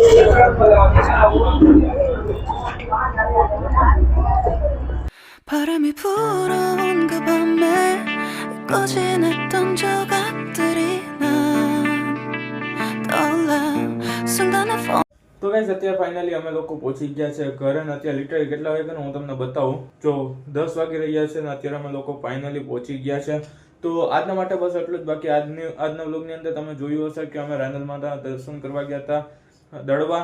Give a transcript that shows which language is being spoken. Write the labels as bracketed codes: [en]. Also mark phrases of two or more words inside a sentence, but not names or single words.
[ko] 바람이 불어온 그 밤에 꺼진 했던 조각들이 난 떠올라 순간의 [gu] તો ગાઈસ અત્યારે ફાઇનલી અમે લોકો પહોંચી ગયા છે ઘરે અને અત્યારે લિટરલી કેટલા વાગે હું તમને બતાવું. જો 10 વાગી રહ્યા છે અને અત્યારે અમે લોકો ફાઇનલી પહોંચી ગયા છે. તો આજના માટે બસ એટલું જ. બાકી આજના વ્લોગની અંદર તમે જોયું હશે કે અમે રાંદલ માતા દર્શન કરવા ગયા હતા દડવા.